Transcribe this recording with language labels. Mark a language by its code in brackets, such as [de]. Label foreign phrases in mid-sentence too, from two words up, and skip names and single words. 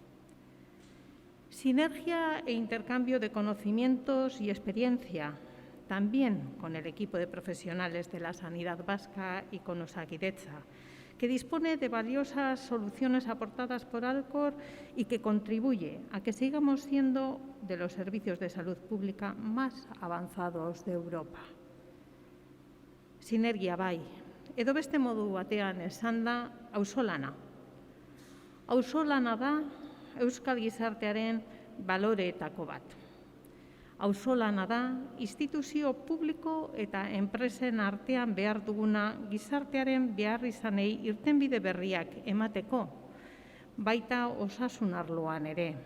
[es] Sinergia e intercambio de conocimientos y experiencia, también con el equipo de profesionales de la sanidad vasca y con Osakidetza, que dispone de valiosas soluciones aportadas por Alkor y que contribuye a que sigamos siendo de los servicios de salud pública más avanzados de Europa. [eu] Sinergia bai, edo beste modu batean esanda, auzolana. Auzolana da euskal gizartearen baloreetako bat. Auzolana da instituzio publiko eta enpresen artean behar duguna gizartearen beharrizanei irtenbide berriak emateko, baita osasun arloan ere.